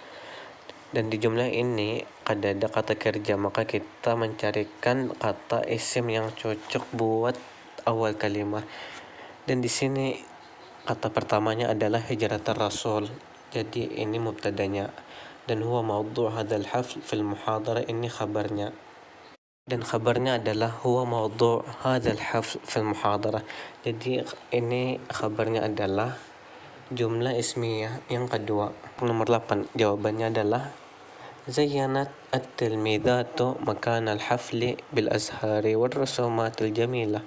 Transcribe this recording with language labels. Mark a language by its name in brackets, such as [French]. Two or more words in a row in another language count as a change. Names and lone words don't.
[Indonesian] Dan di jumlah ini ada kata kerja, maka kita mencarikan kata isim yang cocok buat awal kalimat. Dan di sini kata pertamanya adalah [Arabic] هجرة الرسول, [Indonesian] jadi ini mubtadanya, dan [Arabic] هو موضوع هذا الحفل في المحاضرة, [Indonesian] ini khabarnya. Dan khabarnya adalah [Arabic] هو موضوع هذا الحفل في المحاضرة, [Indonesian] jadi ini khabarnya adalah jumlah ismiyah yang kedua. Nomor 8 jawabannya adalah [Arabic] زينت التلميذة مكان الحفل بالأزهار والرسومات الجميلة.